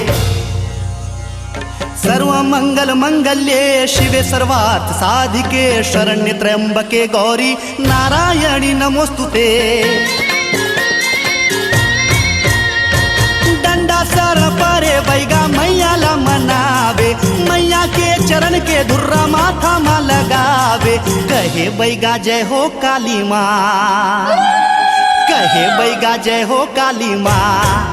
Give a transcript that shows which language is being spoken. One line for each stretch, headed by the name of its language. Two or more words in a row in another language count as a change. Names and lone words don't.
Sanskrit: सर्व मंगल मंगल्ये शिवे सर्वार्थ साधिके, शरण्य त्र्यंबके गौरी नारायणी नमोस्तुते।
Chhattisgarhi: डंडा सर परे बैगा मैया ला मनावे, मैया के चरण के धुर्रा माथा मा लगावे। कहे बैगा जय हो काली माँ, कहे बैगा जय हो काली माँ।